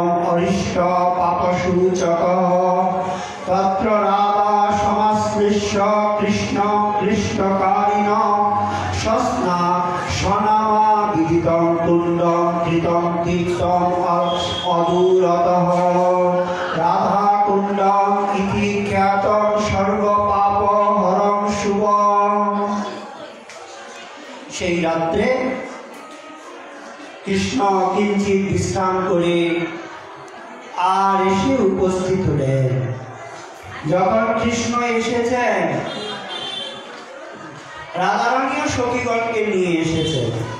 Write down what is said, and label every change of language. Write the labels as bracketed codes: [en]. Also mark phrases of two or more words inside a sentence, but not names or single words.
[sa] অরিষ্ট পাপসূচকঃ তত্র রাধা সমাশ্লিষ্য কৃষ্ণ কৃষ্ণকারিণ সস্না সনামা বিদিতং তুণ্ডং কৃতং কীর্তং অদূরতঃ রাধা কুণ্ডং ইতি খ্যাতং সর্বপাপ হরং শুভং। [bn] সেই রাত্রে কৃষ্ণ কিঞ্চিত বিশ্রাম করে আর এসে উপস্থিত হলেন। যখন কৃষ্ণ এসেছেন রাধারানীও সখীগণকে নিয়ে এসেছেন।